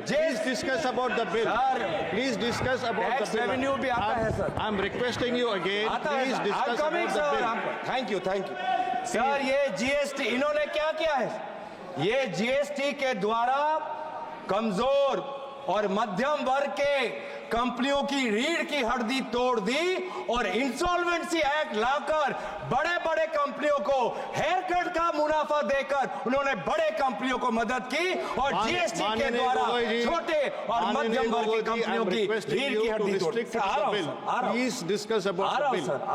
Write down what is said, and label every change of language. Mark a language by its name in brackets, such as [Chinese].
[English] Please discuss about the bill. Please discuss about the bill. [Hindi] Revenue भी आता है sir. [English] I'm requesting you again. Please discuss about the bill. Thank you sir. [Hindi] ये GST इन्होंने क्या किया है? ये जीएसटी के द्वारा कमजोर और मध्यम वर्ग के कंपनियों की रीढ़ की हड्डी तोड़ दी और इंसॉल्वेंसी एक्ट लाकर बड़े बड़े कंपनियों को हेयर कट का मुनाफा देकर उन्होंने बड़े कंपनियों को मदद की और जीएसटी के द्वारा छोटे और मध्यम वर्ग की कंपनियों की रीढ़ की हड्डी तोड़ दी। [English] Please discuss about the bill.